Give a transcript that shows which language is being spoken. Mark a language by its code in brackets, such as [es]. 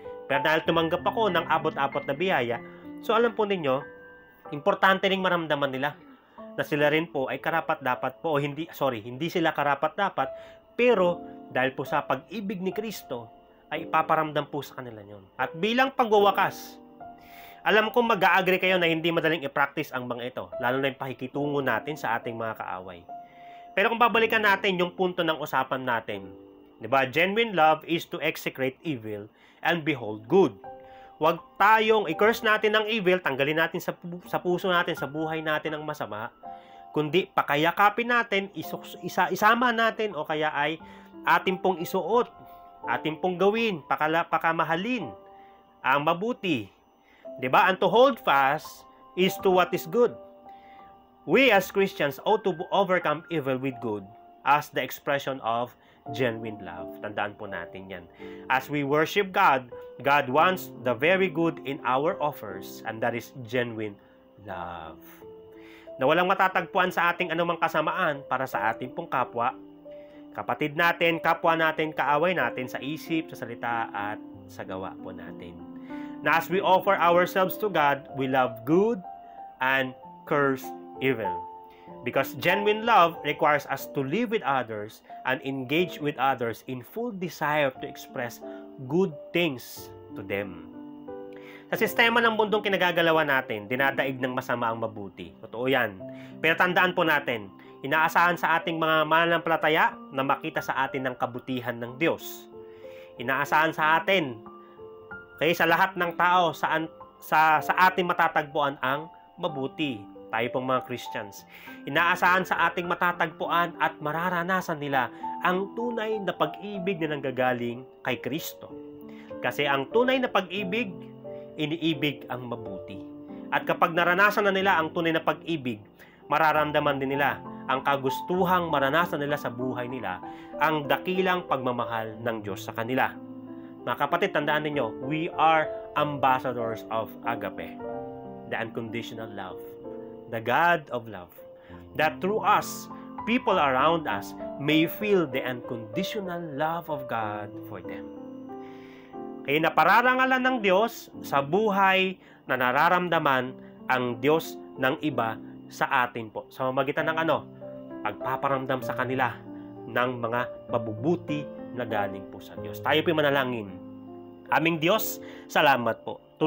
[tl] Pero dahil tumanggap ako ng abot-abot na biyaya, so alam po ninyo, importante ring maramdaman nila na sila rin po ay karapat-dapat po, o hindi sila karapat-dapat, pero dahil po sa pag-ibig ni Kristo, ay ipaparamdam po sa kanila yun. At bilang pagwawakas, alam kong mag-a-agree kayo na hindi madaling i-practice ang mga ito, lalo na yung pakikitungo natin sa ating mga kaaway. Pero kung babalikan natin yung punto ng usapan natin, di ba? [en] Genuine love is to execrate evil and behold good. [tl] Huwag tayong i-curse natin ng evil, tanggalin natin sa puso natin, sa buhay natin ang masama, kundi pakayakapin natin, isama natin o kaya ay ating pong isuot, ating pong gawin, pakamahalin ang mabuti. Diba? [en] And to hold fast is to what is good. We as Christians ought to overcome evil with good as the expression of genuine love. [tl] Tandaan po natin yan. [en] As we worship God, God wants the very good in our offers, and that is genuine love. [tl] Na walang matatagpuan sa ating anumang kasamaan para sa ating pong kapwa, kapatid natin, kapwa natin, kaaway natin sa isip, sa salita at sa gawa po natin. [en] Na as we offer ourselves to God, we love good and curse evil. Because genuine love requires us to live with others and engage with others in full desire to express good things to them. [tl] Sa sistema ng mundong kinagagalawan natin, dinadaig ng masama ang mabuti. Totoo yan. Pero tandaan po natin, inaasahan sa ating mga mananampalataya na makita sa atin ng kabutihan ng Diyos. Inaasahan sa atin, kaya sa lahat ng tao, sa ating matatagpuan ang mabuti. tayo pong mga Christians, inaasahan sa ating matatagpuan at mararanasan nila ang tunay na pag-ibig na nanggagaling kay Kristo. Kasi ang tunay na pag-ibig, iniibig ang mabuti. At kapag naranasan na nila ang tunay na pag-ibig, mararamdaman din nila ang kagustuhang maranasan nila sa buhay nila ang dakilang pagmamahal ng Diyos sa kanila. Mga kapatid, tandaan ninyo, [en] we are ambassadors of agape, the unconditional love, the God of love, that through us, people around us may feel the unconditional love of God for them. [tl] Kaya napararangalan ng Diyos sa buhay na nararamdaman ang Diyos ng iba sa atin po. Sa mamagitan ng pagpaparamdam sa kanila ng mga mabubuti na galing po sa Diyos. Tayo po manalangin. Aming Diyos, salamat po.